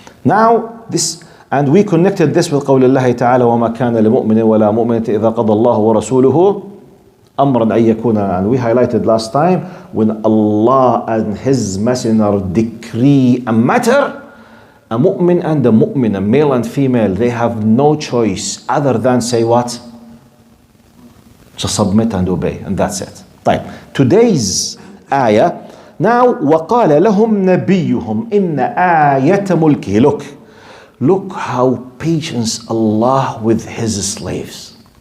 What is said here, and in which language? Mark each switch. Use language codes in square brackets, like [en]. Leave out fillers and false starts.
[en] Now this, and we connected this with [ar] قول الله تعالى وما كان لمؤمن ولا مؤمنة إذا قضى الله ورسوله أمرا أن يكون, [en] and we highlighted last time, when Allah and His Messenger decree a matter, a mu'min and a mu'mina, male and female, they have no choice other than say what? Just submit and obey, and that's it. [ar] طيب. [en] Today's ayah, now [ar] وقال لهم نبيهم إن آية ملكه. [en] Look how patient Allah with His slaves.